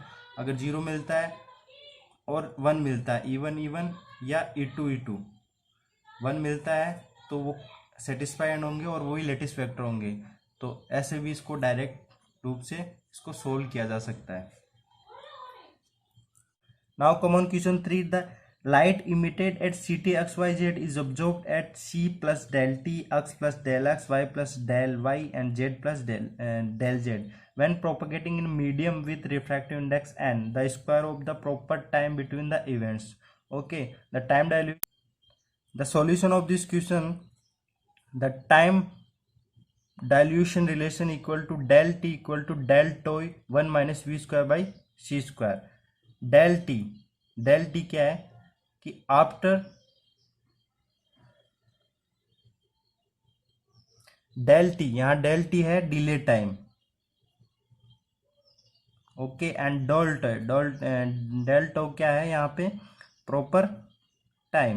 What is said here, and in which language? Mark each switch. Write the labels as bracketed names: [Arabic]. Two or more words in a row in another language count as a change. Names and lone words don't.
[Hindi] अगर 0 मिलता है और 1 मिलता है, E1 या E2 1 मिलता है तो वो सेटिस्फाइड होंगे और वही [English] lattice vector [Hindi] होंगे. तो ऐसे भी इसको डायरेक्ट रूप से इसको सोल्व किया जा सकता है. [English] now come on question 3. the light emitted at CT XYZ is observed at C plus del T, X plus del X, Y plus del Y and Z plus del Z. When propagating in medium with refractive index n, the square of the proper time between the events. Okay, the time dilution. The solution of this question, the time dilution relation equal to del T equal to del tau 1 minus V square by C square. [Hindi] del T क्या है कि [English] after del T, [Hindi] यहाँ del T है [English] delay time. okay, and [Hindi] del tau क्या है यहाँ पे, [English] proper time.